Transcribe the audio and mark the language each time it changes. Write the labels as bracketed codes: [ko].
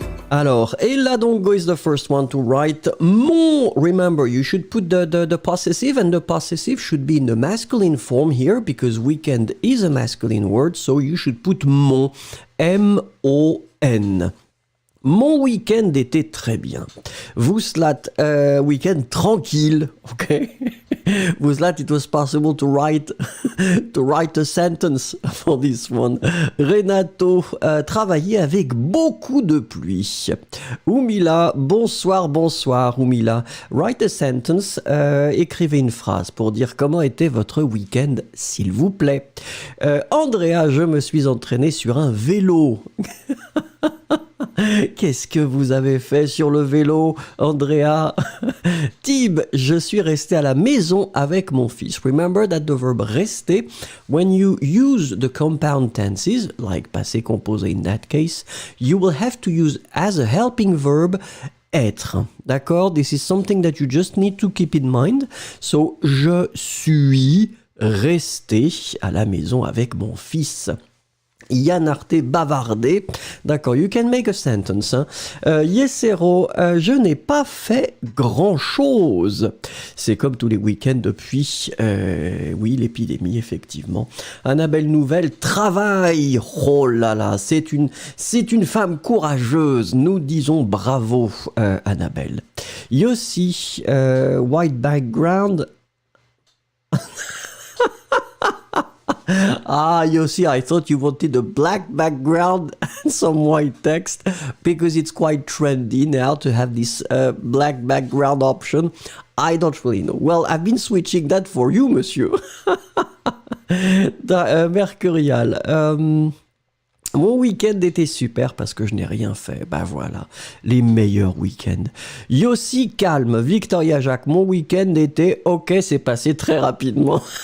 [en] Alors, Ella Dongo is the first one to write mon. Remember, you should put the possessive, and the possessive should be in the masculine form here, because weekend is a masculine word, so you should put mon, M-O-N. [fr] Mon week-end était très bien. Vuslat, weekend tranquille, okay? [en] Vuslat, it was possible to write a sentence for this one. [fr] Renato, travaillé avec beaucoup de pluie. Oumila, bonsoir, bonsoir, Oumila. Write a sentence, écrivez une phrase pour dire comment était votre week-end, s'il vous plaît. Andrea, je me suis entraîné sur un vélo. Qu'est-ce que vous avez fait sur le vélo, Andrea? Tib, je suis resté à la maison avec mon fils. [en] Remember that the verb rester, when you use the compound tenses, like passé composé in that case, you will have to use as a helping verb être. D'accord? This is something that you just need to keep in mind. [fr] So, je suis resté à la maison avec mon fils. Yann Arte bavardé. [en] D'accord, you can make a sentence. Hein. [fr] Yesero, je n'ai pas fait grand-chose. C'est comme tous les week-ends depuis, oui, l'épidémie, effectivement. Annabelle Nouvelle, travail. Oh là là, c'est une femme courageuse. Nous disons bravo, Annabelle. [en] Yossi, white background. Ah, Yossi, I thought you wanted a black background and some white text because it's quite trendy now to have this black background option. I don't really know. Well, I've been switching that for you, monsieur. Mercurial. [fr] Mon week-end était super parce que je n'ai rien fait. Ben voilà, les meilleurs week-ends. Yossi, calme. Victoria Jacques, mon week-end était ok, c'est passé très rapidement.